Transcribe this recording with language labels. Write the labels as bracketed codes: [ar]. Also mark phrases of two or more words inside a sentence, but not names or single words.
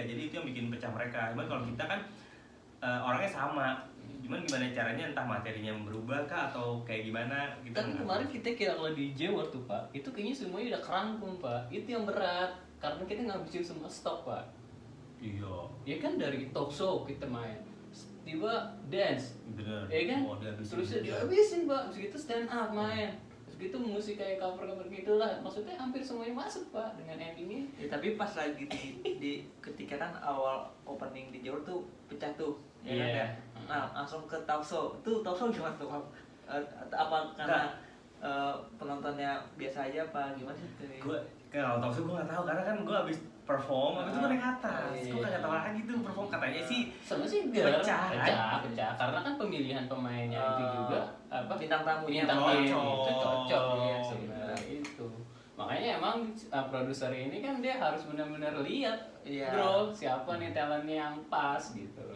[id] Jadi itu yang bikin pecah mereka. Cuman kalau kita kan orangnya sama. Cuman gimana caranya, entah materinya berubah kah atau kayak gimana gitu. Kan kemarin kita kira kalau di Jawa tuh Pak, itu kayaknya semuanya udah kerangkum Pak. Itu yang berat, karena kita ngabisin semua stok Pak. Iya. Ya kan dari [en] talk show [id] kita main, tiba dance, bener. Ya kan? Terusnya dihabisin Pak, terus gitu [en] stand up [id] main, terus gitu musik kayak cover gitu lah. Maksudnya hampir semuanya masuk Pak dengan endingnya. Ya, tapi pas lagi di ketika kan awal opening di Jawa tuh pecah tuh, ya kan ya. Nah langsung ke [en] talk show. [id] Tuh [en] talk show [id] gimana tuh? Apa karena penontonnya biasa aja apa gimana sih? Gue kalau [en] talk show [id] gue nggak tahu karena kan gue abis perform, habis itu gue naik atas. Gue kagak tahu lagi tuh perform, katanya sih sama sih pecah. Karena kan pemilihan pemainnya itu juga bintang tamunya itu cocok sebenarnya itu. Makanya emang produser ini kan dia harus benar-benar lihat, bro, siapa nih talentnya yang pas gitu loh.